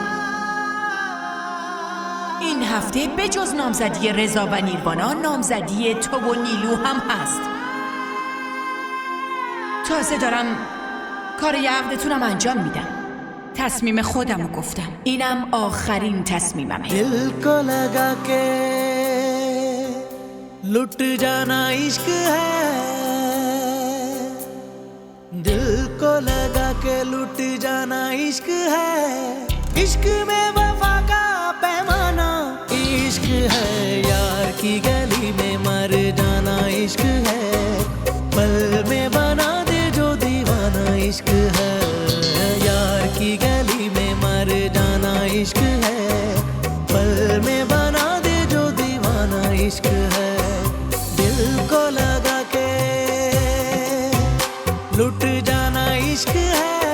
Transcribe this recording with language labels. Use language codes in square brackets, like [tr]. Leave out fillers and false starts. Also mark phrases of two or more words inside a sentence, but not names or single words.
[fa] این هفته به جز نامزدی رضا و نیروانا، نامزدی تو و نیلو هم هست. تازه دارم کار عقدتونم انجام میدم. تصمیم خودم رو گفتم. اینم آخرین تصمیممه. [hi] दिल को लगा के लुट जाना इश्क है दिल को लगा के लुट जाना इश्क है इश्क में वफा का पैमाना इश्क है यार की गली में मर जाना इश्क है पल में बना दे जो दीवाना इश्क है यार की गली में मर जाना इश्क है पल में बना दे जो दीवाना इश्क है दिल को लगा के लुट जाना इश्क है